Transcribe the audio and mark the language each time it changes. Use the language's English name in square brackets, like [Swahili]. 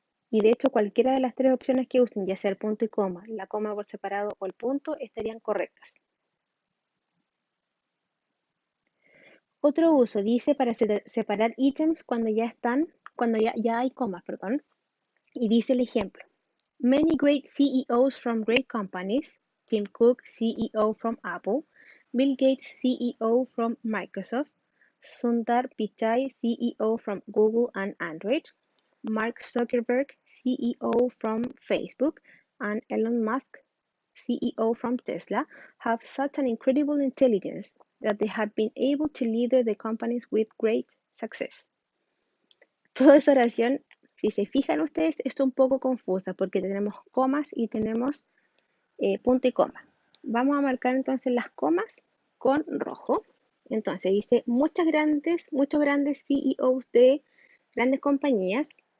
[Spanish] Y de hecho, cualquiera de las tres opciones que usen, ya sea el punto y coma, la coma por separado o el punto, estarían correctas. Otro uso dice para separar ítems cuando ya hay comas, perdón. Y dice el ejemplo. [English] Many great CEOs from great companies, Tim Cook, CEO from Apple, Bill Gates, CEO from Microsoft, Sundar Pichai, CEO from Google and Android, Mark Zuckerberg, CEO from Facebook, and Elon Musk, CEO from Tesla, have such an incredible intelligence that they have been able to lead the companies with great success. [Spanish] Toda esa oración, si se fijan ustedes, es un poco confusa porque tenemos comas y tenemos punto y coma. Vamos a marcar entonces las comas con rojo. Entonces dice muchos grandes CEOs de grandes compañías.